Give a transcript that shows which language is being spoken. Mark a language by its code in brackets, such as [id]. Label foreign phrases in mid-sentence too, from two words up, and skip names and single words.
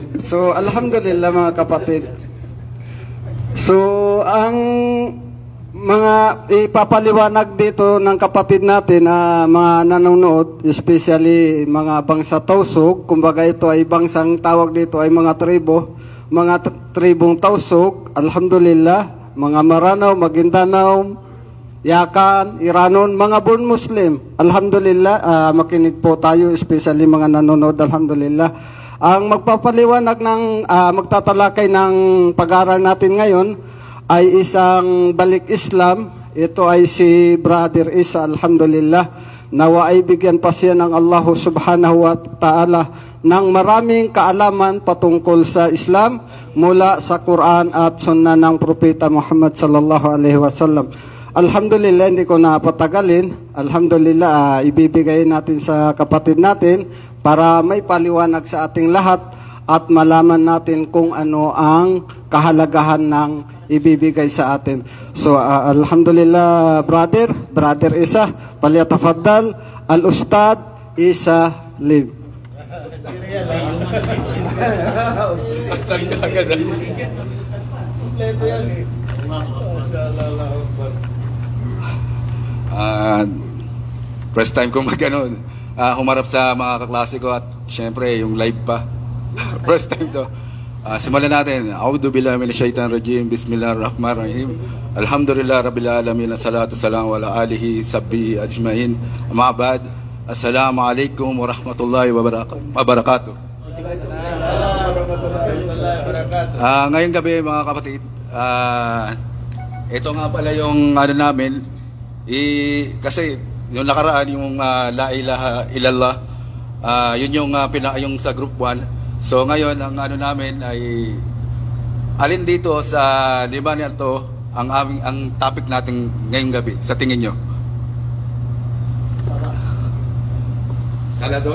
[tl] So, alhamdulillah mga kapatid. So, ang mga ipapaliwanag dito ng kapatid natin na mga nanonood, especially mga bangsa Tausug, kumbaga ito ay bangsang tawag dito ay mga tribo, mga tribong Tausug, alhamdulillah, mga Maranaw, Maguindanao, Yakan, Iranon, mga [en] born Muslim, [tl] alhamdulillah, makinig po tayo, especially mga nanonood, alhamdulillah. Ang magpapaliwanag ng magtatalakay ng pag-aaral natin ngayon ay isang balik Islam. Ito ay si Brother Isa, alhamdulillah. Nawa ay bigyan pa siya ng [ar] الله سبحانه وتعالى [tl] ng maraming kaalaman patungkol sa Islam mula sa Quran at Sunnah ng Propeta Muhammad [ar] صلى الله عليه وسلم. [tl] Alhamdulillah, hindi ko na patagalin. Alhamdulillah, ibibigay natin sa kapatid natin para may paliwanag sa ating lahat at malaman natin kung ano ang kahalagahan ng ibibigay sa atin. So, alhamdulillah, Brother Isa, palyatafaddal, Al-Ustad Isa Lim. [en] First time [tl] ko humarap sa mga kaklase ko at syempre yung live pa. [en] First time [tl] to. Simulan natin. [ar] أعوذ بالله من الشيطان الرجيم بسم الله الرحمن الرحيم الحمد لله رب العالمين. الصلاة السلام على آله صحبه أجمعين. أما بعد. السلام عليكم ورحمة الله وبركاته. [tl] Ngayong gabi mga kapatid, ito nga pala yung namin, kasi yung nakaraan yung [ar] لا إله إلا الله, [tl] yun yung yung sa group 1. So ngayon ang namin ay alin dito sa lima na ito ang topic natin ngayong gabi sa tingin nyo? Sala doon?